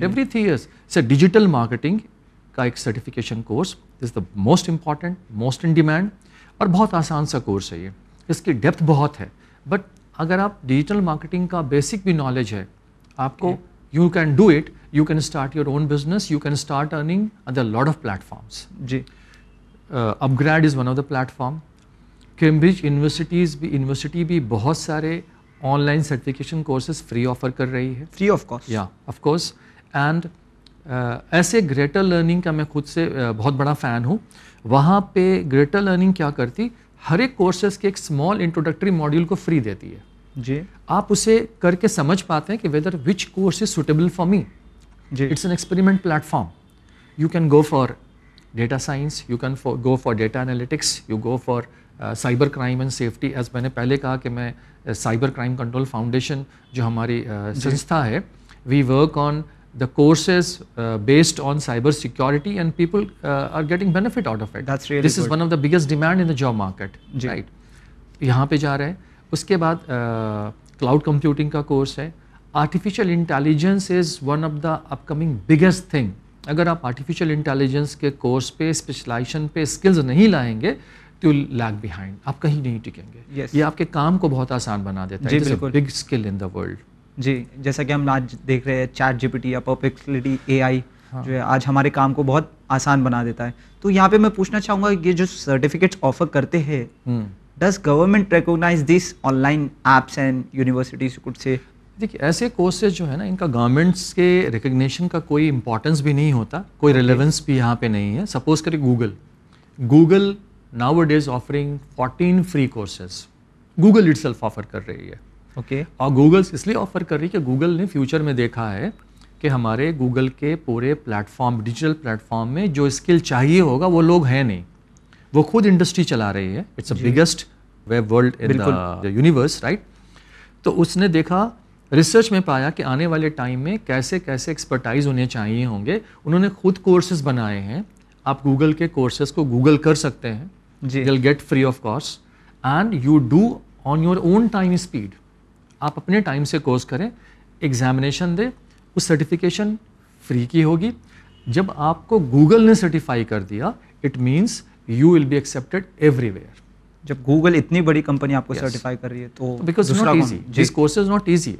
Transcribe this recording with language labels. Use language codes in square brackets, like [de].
[en] Every 3 years. [ur] سے digital marketing کا ایک certification course [en] is the most important, most in demand, [ur] اور بہت آسان سا کورس ہے یہ. اس کی ڈیپتھ بہت ہے، بٹ اگر آپ ڈیجیٹل مارکیٹنگ کا بیسک بھی نالج ہے آپ کو، [en] You can do it. You can start your own business, you can start earning on the lot of platforms. [ur] جی، [en] UpGrad is one of the platform. [ur] Cambridge university بھی بہت سارے on line certification courses free offer کر رہی ہے. [en] Free of cost. یا of course. [ur] And ایسے greater learning کا میں خود سے بہت بڑا فین ہوں. وہاں پہ گریٹر لرننگ کیا کرتی، ہر ایک کورسز کے ایک اسمال انٹروڈکٹری ماڈیول کو فری دیتی ہے. جی، آپ اسے کر کے سمجھ پاتے ہیں کہ [en] Whether which course is suitable for me. [ur] جی، [en] It's an experiment platform. You can go for data science, you can go for data analytics, you go for cyber crime and safety. [ur] As میں نے پہلے کہا کہ میں cyber crime control foundation جو ہماری سنستھا ہے، [en] We work on the courses based on cyber security and people are getting benefit out of it. That's really This is one of the biggest demand in the job market, right? [ur] یہاں پہ جا رہے ہیں. اس کے بعد cloud computing کا course ہے. [en] Artificial intelligence is one of the upcoming biggest thing. [ur] اگر آپ آرٹیفیشیل انٹیلیجنس کے کورس پہ، اسپیشلائزیشن پہ اسکلز نہیں لائیں گے تو [en] lag behind, [ur] آپ کہیں نہیں ٹکیں گے. یہ آپ کے کام کو بہت آسان بنا دیتا ہے. [en] It's a big skill in the world. [ur] جی، جیسا کہ ہم آج دیکھ رہے ہیں چیٹ GPT یا پرپلیکسٹی AI جو ہے آج ہمارے کام کو بہت آسان بنا دیتا ہے. تو یہاں پہ میں پوچھنا چاہوں گا کہ یہ جو سرٹیفکیٹس آفر کرتے ہیں، [en] Does government recognise this online apps and universities کڈ سے؟ [ur] دیکھیے، ایسے کورسز جو ہے نا، ان کا گورنمنٹس کے ریکگنیشن کا کوئی امپورٹنس بھی نہیں ہوتا، کوئی ریلیونس بھی یہاں پہ نہیں ہے. [en] Suppose کرے Google now it is offering 14 free courses. [ur] Google it self offer کر رہی ہے. [en] Okay. [ur] اور گوگل اس لیے آفر کر رہی ہے کہ گوگل نے فیوچر میں دیکھا ہے کہ ہمارے گوگل کے پورے پلیٹفارم ڈیجیٹل پلیٹفارم میں جو اسکل چاہیے ہوگا وہ لوگ ہیں نہیں. وہ خود انڈسٹری چلا رہی ہے. [en] It's a biggest web world in the universe, right. [ur] تو اس نے دیکھا, ریسرچ میں پایا کہ آنے والے ٹائم میں کیسے کیسے ایکسپرٹائز انہیں چاہیے ہوں گے. انہوں نے خود کورسز بنائے ہیں. آپ گوگل کے کورسز کو گوگل کر سکتے ہیں, [en] they'll get free of cost and you do on your own time speed. [ur] آپ اپنے ٹائم سے کورس کریں, ایگزامینیشن دیں, اس سرٹیفکیشن فری کی ہوگی. جب آپ کو گوگل نے سرٹیفائی کر دیا, [en] It means you will be accepted everywhere. [ur] جب گوگل اتنی بڑی کمپنی آپ کو سرٹیفائی کر رہی ہے تو [en] Because not easy, this course is not easy.